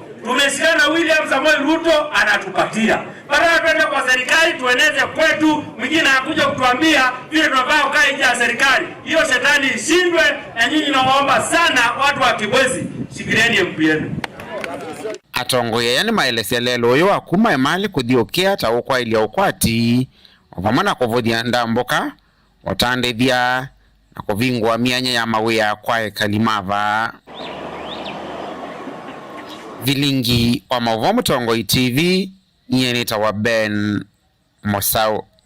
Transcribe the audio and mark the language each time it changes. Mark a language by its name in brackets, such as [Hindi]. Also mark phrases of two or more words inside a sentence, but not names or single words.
[Swahili] Tumeshikana William Samoei Ruto anatupatia. Badala twende kwa serikali tueneze kwetu, mwingine anakuja kutuambia vile tunafaa kukaa nje ya serikali. Hiyo shetani ishindwe na nyinyi naomba sana watu wa Kibwezi shikilieni MP yenu. [Kamba] Atongoye yani maelese lelo yo akuma emali kuthiokia taukwa ili ukwati ovamana kuvuthia ndamboka otandithia na kuvingwa mianya ya mawia kwa Kalimava. Vilingi wa Mauvo Mutongoi TV nyenita wa Ben Musawe.